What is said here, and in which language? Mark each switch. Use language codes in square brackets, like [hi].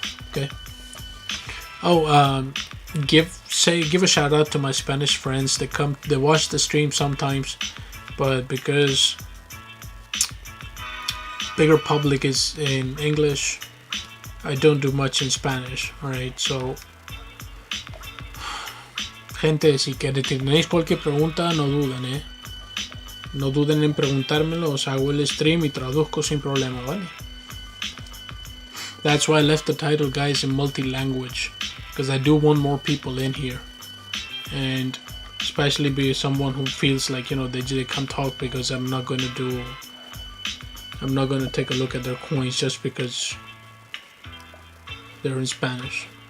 [en] Okay. Oh, give a shout out to my Spanish friends. They watch the stream sometimes, but because bigger public is in English, I don't do much in Spanish. [es] Alright, so gente, si tenéis cualquier pregunta, no duden, no duden en preguntármelo, os hago el stream y traduzco sin problema, ¿vale? [en] That's why I left the title, guys, in multi-language, because I do want more people in here, and especially be someone who feels like, you know, they can't talk because I'm not going to take a look at their coins just because they're in Spanish.